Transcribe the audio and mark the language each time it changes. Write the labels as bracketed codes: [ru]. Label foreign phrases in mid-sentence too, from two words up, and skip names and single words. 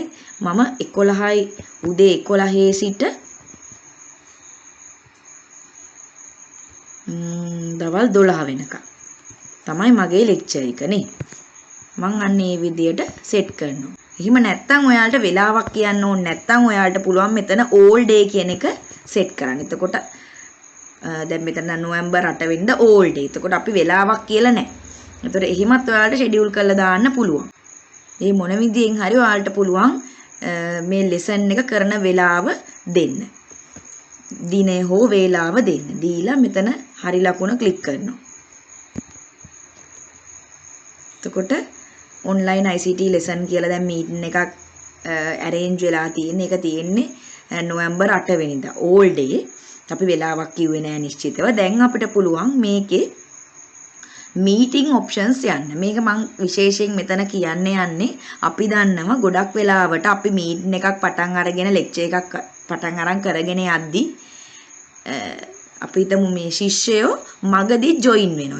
[si] මම 11යි උදේ 11 සිට දවල් 12 වෙනකම් තමයි මගේ ලෙක්චර් එක නේ. මං අන්න ඒ විදියට සෙට් කරනවා. එහෙම නැත්නම් ඔයාලට වෙලාවක් කියන්න ඕනේ නැත්නම් ඔයාලට පුළුවන් මෙතන [en] all day [si] කියන එක සෙට් කරන්න. එතකොට දැන් මෙතන නොවැම්බර් 8 වෙනිදා [en] all day. [si] එතකොට අපි වෙලාවක් කියලා නැහැ. එතකොට එහෙමත් ඔයාලට ෂෙඩියුල් කරලා දාන්න පුළුවන්. මේ මොන විදියෙන් හරි ඔයාලට පුළුවන් මේ ලෙසන් එක කරන වෙලාව දෙන්න. දිනය හෝ වේලාව දෙන්න. දීලා මෙතන හරි ලකුණ ක්ලික් කරනවා. එතකොට [en] online ICT lesson [si] කියලා දැන් මීටින් එකක් arrange වෙලා තියෙන. ඒක තියෙන්නේ නොවැම්බර් 8 වෙනිදා [en] all day. [si] අපි වෙලාවක් කිව්වේ නෑ නිශ්චිතව. දැන් අපිට පුළුවන් මේකේ [en] meeting options [si] යන්න. මේක මම විශේෂයෙන් මෙතන යන්නේ අපි දන්නවා ගොඩක් වෙලාවට අපි මීටින් එකක් පටන් අරගෙන ලෙක්චර් එකක් පටන් අරන් කරගෙන යද්දි අපි හිතමු මේ ශිෂ්‍යයෝ මගදී ජොයින් වෙනවා.